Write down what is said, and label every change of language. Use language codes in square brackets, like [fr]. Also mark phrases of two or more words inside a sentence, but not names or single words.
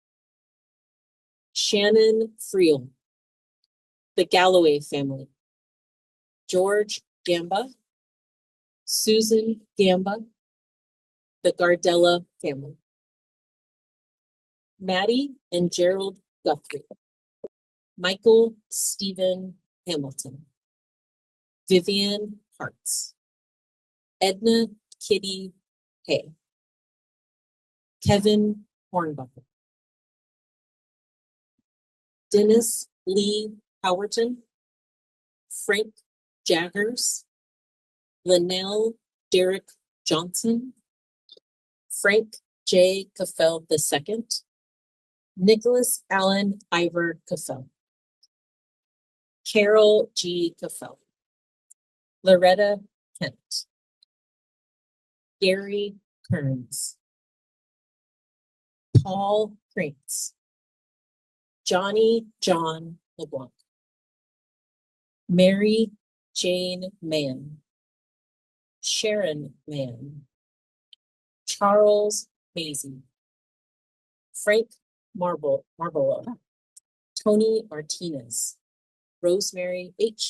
[en] Shannon Friel, the Galloway family, George Gamba, Susan Gamba, the Gardella family, Maddie and Gerald Guthrie, Michael Stephen Hamilton, Vivian Hartz, Edna Kitty Hay, Kevin Hornbuckle, Dennis Lee Howerton, Frank Jaggers, Linnell Derrick Johnson, Frank J. Caffell II, Nicholas Allen Ivor Caffell, Carol G. Caffell, Loretta Kent, Gary Kearns, Paul Krantz, Johnny John LeBlanc, Mary Jane Mann, Sharon Mann, Charles Maisie, Frank Marble, Tony Martinez, Rosemary H.